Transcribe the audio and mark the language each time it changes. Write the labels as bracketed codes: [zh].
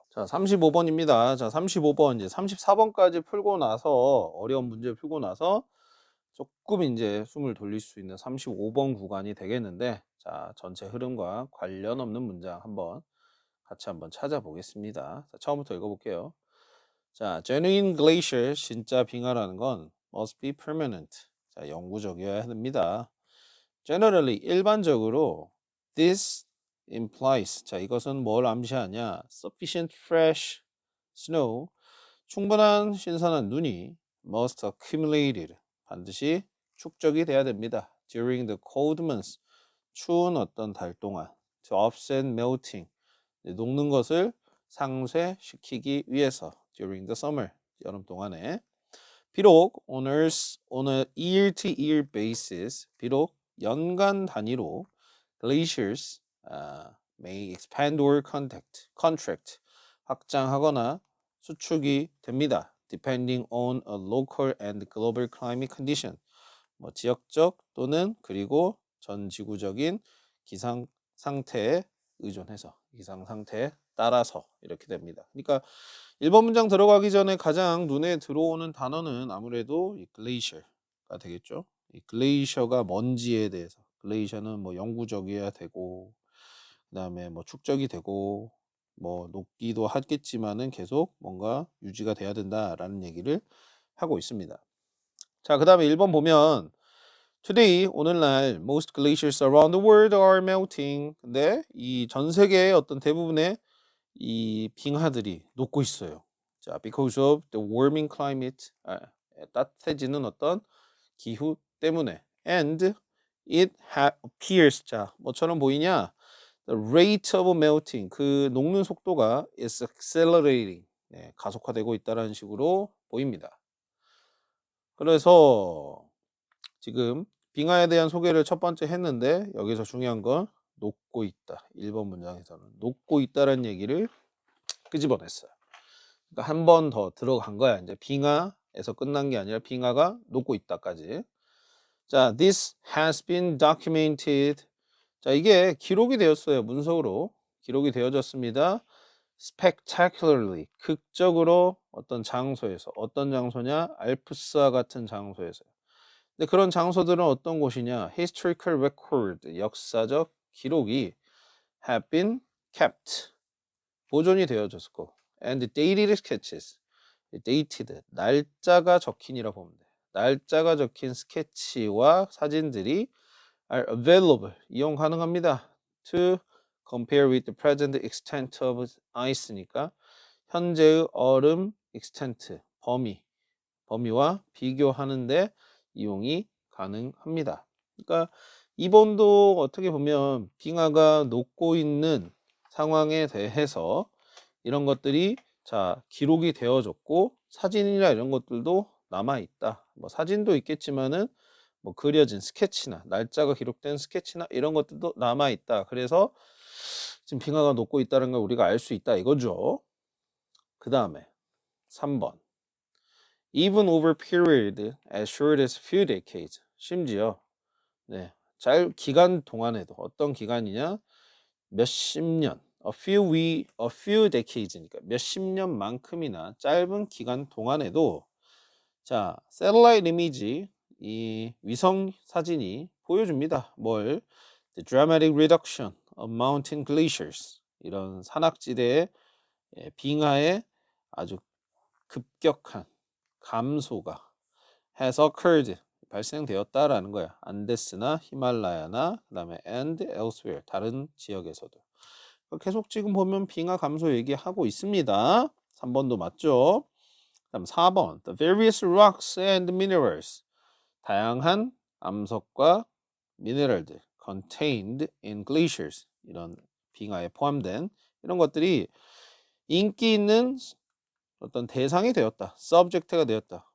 [ko] 자, 35번입니다. 자, 35번 이제 34번까지 풀고 나서 어려운 문제 풀고 나서 조금 이제 숨을 돌릴 수 있는 35번 구간이 되겠는데 자, 전체 흐름과 관련 없는 문장 같이 한번 찾아보겠습니다. 자, 처음부터 읽어볼게요. [en] 자, genuine glacier [ko] 진짜 빙하라는 건 [en] must be permanent. [ko] 자, 영구적이어야 됩니다. Generally 일반적으로 [en] this implies [ko] 자, 이것은 뭘 암시하냐? [en] Sufficient fresh snow [ko] 충분한 신선한 눈이 [en] must accumulated [ko] 반드시 축적이 돼야 됩니다. [en] During the cold months [ko] 추운 어떤 달 동안 [en] to offset melting [ko] 녹는 것을 상쇄시키기 위해서 [en] during the summer [ko] 여름 동안에 [en] 비록 on a year to year basis [ko] 비록 연간 단위로 [en] glaciers may expand or contract [ko] 확장하거나 수축이 됩니다. [en] depending on a local and global climate condition [ko] 뭐 지역적 또는 그리고 전 지구적인 기상 상태에 의존해서 기상 상태에 따라서 이렇게 됩니다. 그러니까 1번 문장 들어가기 전에 가장 눈에 들어오는 단어는 아무래도 이 글레이셔가 되겠죠. 이 글레이셔가 뭔지에 대해서 글레이셔는 뭐 영구적이어야 되고 그다음에 뭐 축적이 되고 뭐 녹기도 하겠지만은 계속 뭔가 유지가 돼야 된다라는 얘기를 하고 있습니다. [en] 자, 그다음에 1번 보면 Today, [ko] 오늘날 [en] most glaciers around the world are melting. [ko] 근데 이 전 세계의 어떤 대부분의 이 빙하들이 녹고 있어요. [en] 자, because of the warming climate. [ko] 따뜻해지는 어떤 기후 때문에. [en] And it appears. [ko] 자, 뭐처럼 보이냐? [en] The rate of melting. [ko] 그 녹는 속도가 [en] is accelerating. [ko] 네, 가속화되고 있다는 식으로 보입니다. 그래서 지금 빙하에 대한 소개를 첫 번째 했는데 여기서 중요한 건 녹고 있다. 1번 문장에서는 녹고 있다라는 얘기를 끄집어냈어요. 그러니까 한 번 더 들어간 거야. 이제 빙하에서 끝난 게 아니라 빙하가 녹고 있다까지. [en] 자, this has been documented. [ko] 자, 이게 기록이 되었어요. 문서로 기록이 되어졌습니다. spectacularly 극적으로 어떤 장소에서 어떤 장소냐? 알프스와 같은 장소에서 근데 그런 장소들은 어떤 곳이냐? [en] Historical record, [ko] 역사적 기록이 [en] have been kept, [ko] 보존이 되어졌고, [en] and dated sketches, dated, [ko] 날짜가 적힌이라고 보면 돼. 날짜가 적힌 스케치와 사진들이 [en] are available, [ko] 이용 가능합니다. [en] To compare with the present extent of ice니까 [ko] 현재의 얼음 [en] extent, [ko] 범위와 비교하는데 이용이 가능합니다. 그러니까 이번도 어떻게 보면 빙하가 녹고 있는 상황에 대해서 이런 것들이 자 기록이 되어졌고 사진이나 이런 것들도 남아 있다. 뭐 사진도 있겠지만은 뭐 그려진 스케치나 날짜가 기록된 스케치나 이런 것들도 남아 있다. 그래서 지금 빙하가 녹고 있다는 걸 우리가 알 수 있다 이거죠. 그 다음에 3번. [en] Even over period as short as few decades. [ko] 심지어 네, 기간 동안에도 어떤 기간이냐? 몇십 년. [en] a few decades [ko] 니까 몇십 년만큼이나 짧은 기간 동안에도 자, [en] satellite image, [ko] 이 위성 사진이 보여줍니다. 뭘? [en] The dramatic reduction of mountain glaciers. [ko] 이런 산악지대의 빙하의 아주 급격한 감소가 [en] has occurred, [ko] 발생되었다라는 거야. 안데스나 히말라야나 그다음에 [en] and elsewhere, [ko] 다른 지역에서도. 계속 지금 보면 빙하 감소 얘기하고 있습니다. 3번도 맞죠? 그다음 4번. [en] The various rocks and minerals. [ko] 다양한 암석과 미네랄들 [en] contained in glaciers. [ko] 이런 빙하에 포함된 이런 것들이 인기 있는 어떤 대상이 되었다. subject가 되었다.